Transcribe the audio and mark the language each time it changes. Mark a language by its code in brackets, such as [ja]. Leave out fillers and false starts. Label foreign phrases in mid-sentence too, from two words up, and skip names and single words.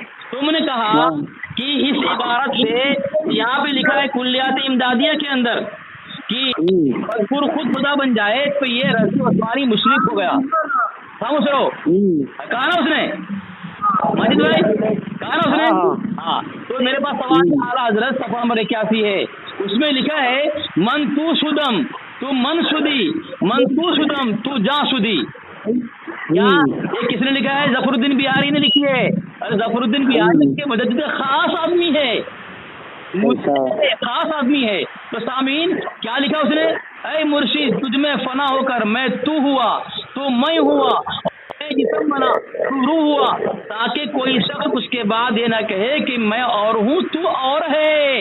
[ur] تم نے کہا کہ اس عبارت سے یہاں پہ لکھا ہے کلیات امدادیہ کے اندر کہ مذکور خود خدا بن جائے تو یہ رضی عثمانی مشرک ہو گیا. خاموش رہو. کہا نا اس نے, ماجد بھائی کہا نا اس نے. ہاں, تو میرے پاس سوال اعلیٰ حضرت صفحہ نمبر 81 ہے, اس میں لکھا ہے [fa] من تو شدم تو من شدی, من تو شدم تو جا شدی. [ur] کیا یہ کس نے لکھا ہے؟ ظفر الدین بہاری نے لکھی ہے. ظفر الدین بہاری کے مجدد خاص آدمی ہے, خاص آدمی ہے. تو سامعین کیا لکھا اس نے؟ اے مرشد تجھ میں فنا ہو کر میں تو ہوا, تو میں ہوا, میں جسم بنا تو روح ہوا, تاکہ کوئی شخص اس کے بعد یہ نہ کہے کہ میں اور ہوں تو اور ہے.